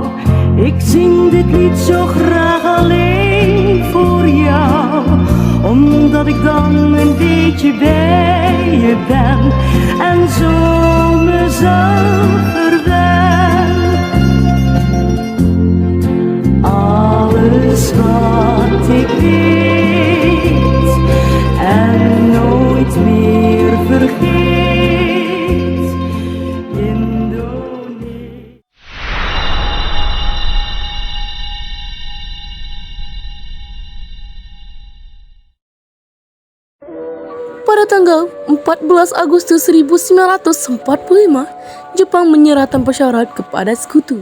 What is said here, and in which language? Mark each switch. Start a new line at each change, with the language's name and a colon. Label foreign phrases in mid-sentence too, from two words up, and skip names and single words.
Dutch: Ik zing dit lied zo graag alleen voor jou, omdat ik dan een beetje bij je ben en zo mezelf verwen. Alles wat ik weet en nooit meer vergeet.
Indonesian: Pada tanggal 14 Agustus 1945, Jepang menyerahkan pesawat kepada sekutu.